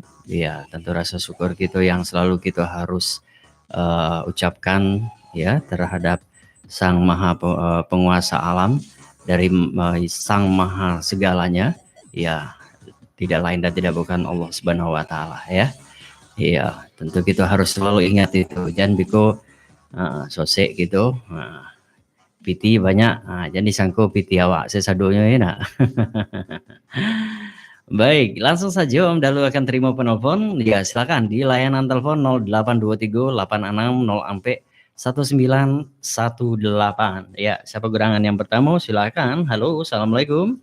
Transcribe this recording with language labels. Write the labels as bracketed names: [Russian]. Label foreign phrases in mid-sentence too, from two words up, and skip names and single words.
[Indonesian] Ya, tentu rasa syukur kita yang selalu kita harus ucapkan ya terhadap Sang Maha Penguasa alam, dari Sang Maha segalanya. Ya, tidak lain dan tidak bukan Allah [Arabic] Subhanahu wa taala [Indonesian] ya. Iya, tentu kita harus selalu ingat itu. [Minangkabau] Jangan biko sosek gitu. Piti banyak, jangan disangko piti awak sesadonya ya nak. [Indonesian] Baik, langsung saja Om Dalu akan terima penelpon. Ya, silakan di layanan telepon 0823 860 sampai 1918. Ya, siapa gerangan yang pertama? Silakan. Halo, assalamualaikum.